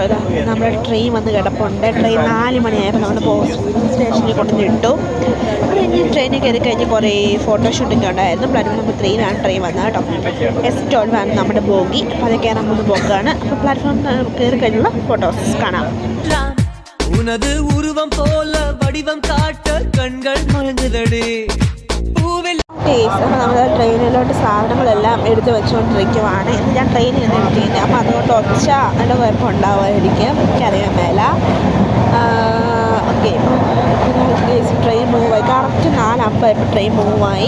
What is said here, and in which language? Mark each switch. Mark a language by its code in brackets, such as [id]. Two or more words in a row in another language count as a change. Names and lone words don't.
[ml] ഇതാ നമ്മുടെ ട്രെയിൻ വന്ന് കിടപ്പുണ്ട്. ട്രെയിൻ 4 മണിയായപ്പോൾ നമ്മൾ സ്റ്റേഷനിൽ കൊണ്ടുവന്നിട്ടു. അത് കഴിഞ്ഞ് ട്രെയിനിൽ കയറി കഴിഞ്ഞ് കുറേ ഫോട്ടോഷൂട്ടൊക്കെ ഉണ്ടായിരുന്നു. [en] platform number [ml] 3 ട്രെയിൻ വന്നത് കേട്ടോ. S12 ആണ് നമ്മുടെ ബോഗി. അപ്പോൾ അത് കയറാൻ മൂന്ന് ബോഗാണ്. അപ്പോൾ പ്ലാറ്റ്ഫോം കയറി കഴിഞ്ഞുള്ള ഫോട്ടോസ് കാണാം. [ta] உனது உருவம் போல வடிவம் காட்ட கண்கள் மயங்குதடி. [ml] അപ്പോൾ നമ്മൾ ട്രെയിനിലോട്ട് സാധനങ്ങളെല്ലാം എടുത്ത് വെച്ചുകൊണ്ടിരിക്കുവാണ്. ഇന്ന് ഞാൻ ട്രെയിനിൽ നിന്ന് എടുത്തിരുന്നത്. അപ്പോൾ അതുകൊണ്ട് ഒച്ചയുടെ കുഴപ്പം ഉണ്ടാവുമായിരിക്കും, എനിക്കറിയാൻ മേല. ഓക്കെ, ട്രെയിൻ മൂവായി. കറക്റ്റ് 4:50 ട്രെയിൻ മൂവായി.